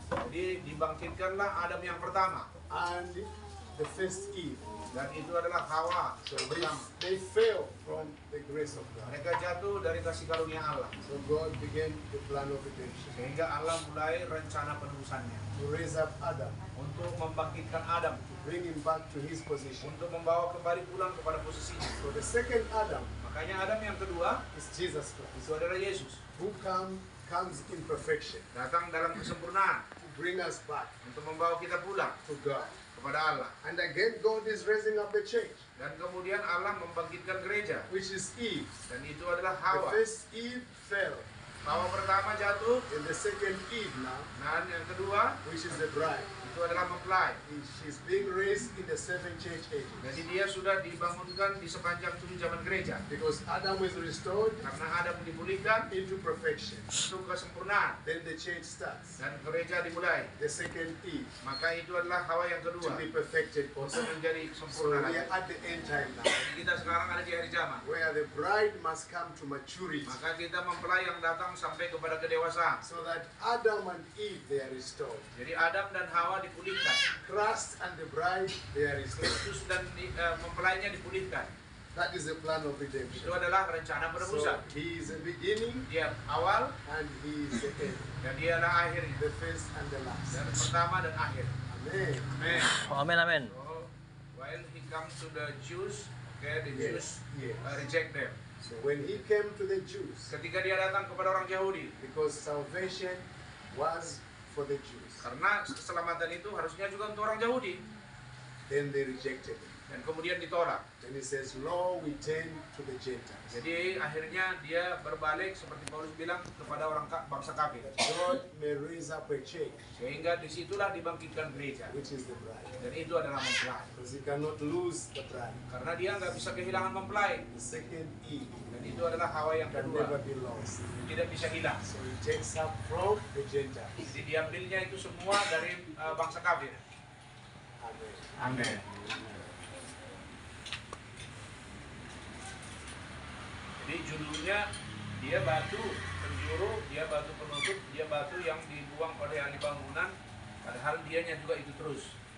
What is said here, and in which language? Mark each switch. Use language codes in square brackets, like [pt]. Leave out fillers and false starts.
[id] Jadi dibangkitkanlah Adam yang pertama [en] and the first Eve. [id] dan itu adalah Hawa. [en] So they fell from the grace of God. [id] Mereka jatuh dari kasih karunia Allah. [en] So God began the plan of redemption [id] Sehingga Allah mulai rencana penebusannya [en] to raise up Adam, [id] untuk membangkitkan Adam, [en] to bring him back to his position. [id] untuk membawa kembali pulang kepada posisinya. [en] So the second Adam [id] Makanya Adam yang kedua [en] is Jesus Christ, [id] itu adalah Yesus, [en] who comes in perfection [id] datang dalam kesempurnaan [en] to bring us back [id] untuk membawa kita pulang [en] to God. [id] kepada Allah. [en] And again, God is raising up the church, [id] Dan kemudian Allah membangkitkan gereja, [en] which is Eve. [id] dan itu adalah [en] The [id] Hawa. [en] first Eve fell, [id] Hawa pertama jatuh, [en] and the second Eve now, [id] dan yang kedua [en] which is the bride, [id] itu adalah mempelai. [en] she's being raised in the seven church ages. [id] Jadi dia sudah dibangunkan di sepanjang 7 zaman gereja. [en] Because Adam was restored [id] Karena Adam dipulihkan [en] into perfection. [id] untuk kesempurnaan [en] Then the church starts. [id] dan gereja dimulai. [en] The second Eve [id] Maka itu adalah Hawa yang [en] to [id] kedua [en] be perfected [id] untuk [en] also. [id] menjadi [en] So [id] sempurna [en] we are at the end time now, [id] Jadi kita sekarang ada di akhir zaman. [en] where the bride must come to maturity, [id] Maka kita mempelai yang datang sampai kepada kedewasaan. [en] so that Adam and Eve, they are restored. [id] Jadi Adam dan Hawa dipulihkan. [en] Christ and the bride, they are restored. [id] Kristus dan mempelainya dipulihkan. [en] That is the plan of [id] Itu [en] redemption. [id] adalah rencana [en] So [id] penebusan. [en] he is the beginning [id] Dia awal [en] and he is the end, [id] dan dia adalah akhirnya. [en] the first and the last. [id] Dan pertama dan akhir. [en] Amen. Amen. [id] Amin amin. [en] So while he comes to the Jews, okay, the Yes, Jews yes. reject them. So when he came to the Jews, [id] Ketika dia datang kepada orang Yahudi, [en] because salvation was for the Jews, [id] karena keselamatan itu harusnya juga untuk orang Yahudi, [en] then they rejected him. [id] dan kemudian ditolak. [en] Then he says, "Lo, we turn to the Gentiles." [id] Jadi akhirnya dia berbalik seperti Paulus bilang kepada orang bangsa kafir. [en] God may raise up a church, [id] Sehingga disitulah dibangkitkan gereja, [en] which is the bride, [id] dan itu adalah mempelai. [en] because he cannot lose the bride. [id] Karena dia nggak bisa kehilangan mempelai, [en] The second Eve [id] dan itu adalah Hawa yang [en] can never [id] kedua, [en] be lost. [id] tidak bisa hilang. [en] So he takes up from the Gentiles. [id] Jadi diambilnya itu semua dari bangsa kafir. [en] Amen. [id] Amin. Jadi judulnya dia batu penjuru, dia batu penutup, dia batu yang dibuang oleh ahli bangunan, padahal dianya juga itu terus.